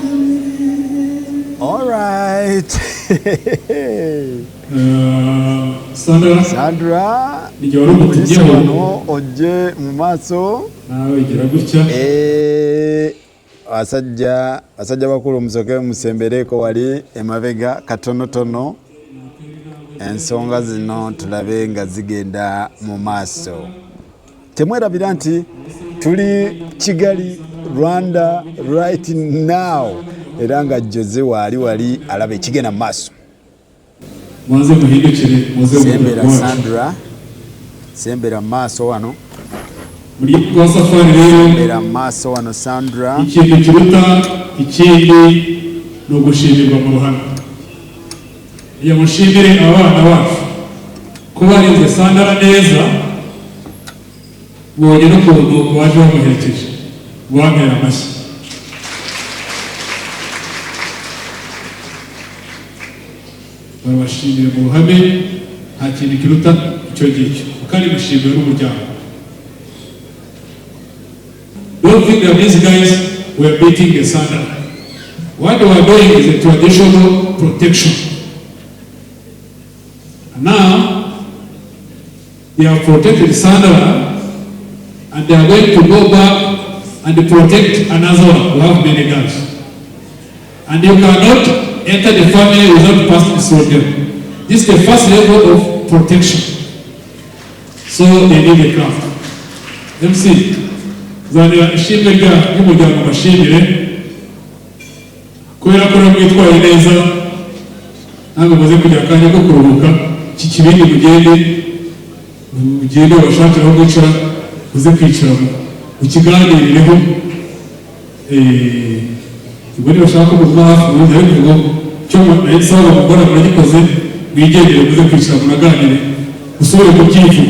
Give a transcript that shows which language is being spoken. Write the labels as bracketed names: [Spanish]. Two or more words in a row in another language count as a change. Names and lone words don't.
[English] All right. Sandra [Kinyarwanda] igihe wari umutugeho [Ganda] ojje mu maso [Kinyarwanda] nawe gira gutya [Ganda] asajja bakulu musoke musembereko wali emabega katonotono ensonga zino tulabe nga zigenda mu maaso. Temwerabira nti tuli Kigali Rwanda [English] right now [Ganda] era nga Jose wali alaba ekigenda mu maaso. [Kinyarwanda] Mwanze muhindukire muze [Ganda] Sembera Sandra sembera maaso wano [Kinyarwanda] muri kwa safari rero [Ganda] sembera maaso wano Sandra. [Kinyarwanda] Ikintu kiruta ikindi no gushimirwa mu ruhame. Iyo mushimire abana bacu ko barinze Sandra neza bonye no kuntu waje bamuherekeje bamera amashyi. Barabashimire mu ruhame nta kintu kiruta icyo ngicyo kandi gushimira n'umuryango. [English] Don't think that these guys were beating the Sandra. What they were doing is a traditional protection. And now they have protected Sandra and they are going to go back and protect another one who have many girls. And you cannot enter the family without passing through them. This is the first level of protection. So they need a craft. [Kinyarwanda] MC, zanira ishimwe ry'umuryango bashimire kubera ko mwitwaye neza ntabwo muze kujya akanya ko kuruhuka iki kibindi mugende bashakira aho kwicara uze kwicara mu kiganirireho ubwo bashaka kuva hafi ubundi ariko cyo nsaba gukora muragikoze mwigendere muze kwicara munaganire usubire ku byivugo.